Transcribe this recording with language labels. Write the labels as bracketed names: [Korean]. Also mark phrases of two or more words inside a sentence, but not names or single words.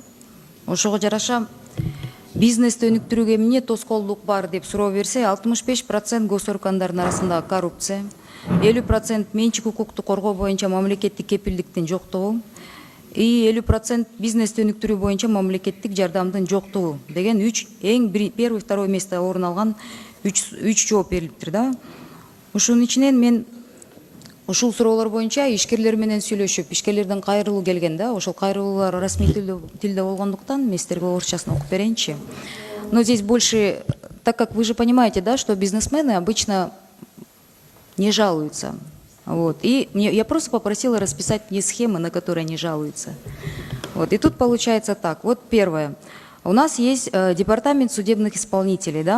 [Kyrgyz] Ошого жараша бизнести өнүктүрүүгө эмне тоскоолдук бар деп суроо берсе, 65% госоргандардын арасында коррупция, 50% менчик укукту коргоо боюнча мамлекеттик кепилдиктин жоктугу, и 50% бизнести өнүктүрүү боюнча мамлекеттик жардамдын жоктугу деген [Russian] первый, второй [Kyrgyz] место орун алган үч жооп берилиптир да. Ушунун ичинен мен ушул суроолор боюнча ишкерлер менен сүйлөшүп, ишкерлерден кайрылуу келген да. Ошол кайрылуулар расмий тилде болгондуктан мен сиздерге орусчасын окуп берейинчи. [Russian] Но здесь больше, так как вы же понимаете, да, что бизнесмены обычно не жалуются. Вот. И я просто попросила расписать мне схемы, на которые они жалуются. Вот. И тут получается так. Вот первое. У нас есть департамент судебных исполнителей, да.